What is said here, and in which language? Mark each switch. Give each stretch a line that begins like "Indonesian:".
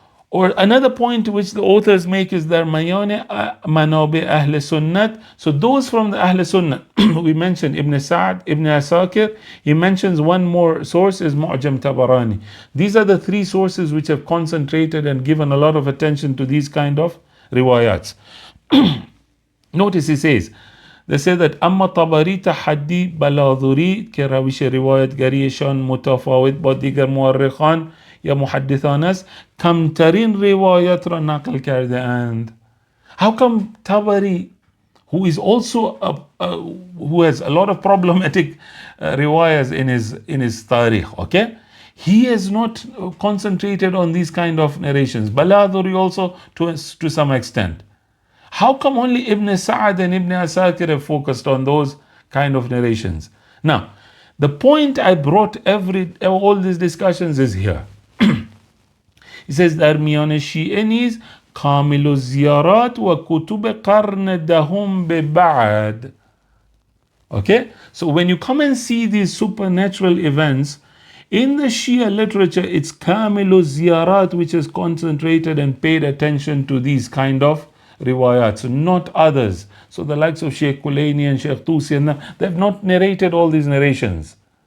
English: Or another point which the authors make is their Mayane Manabi Ahl Sunnat. So those from the Ahl Sunnat, we mentioned Ibn Sa'd, Ibn Asakir, he mentions one more source is Mu'jam Tabarani. These are the three sources which have concentrated and given a lot of attention to these kind of riwayats. Notice he says, they say that
Persian: اما طبری تحدی بلادوری که روش روایتگریشان متفاوت با دیگر مورخان یا محدثان است کمترین روایت را نقل کرده اند.
English: How come Tabari, who is also who has a lot of problematic riwayas in his tarikh, okay? he has not concentrated on these kind of narrations. Baladhuri also to some extent. How come only Ibn Sa'ad and Ibn Asakir have focused on those kind of narrations? Now, the point I brought all these discussions is here. He says
Persian: در میان شیعه نیز کامل الزیارات و کتب قرن دهم به بعد.
English: Okay, so when you come and see these supernatural events in the Shia literature, it's Kamil al-Ziyarat which is concentrated and paid attention to these kind of riwayats, not others. So the likes of Sheikh Kulaini and Sheikh Tusi, they've not narrated all these narrations.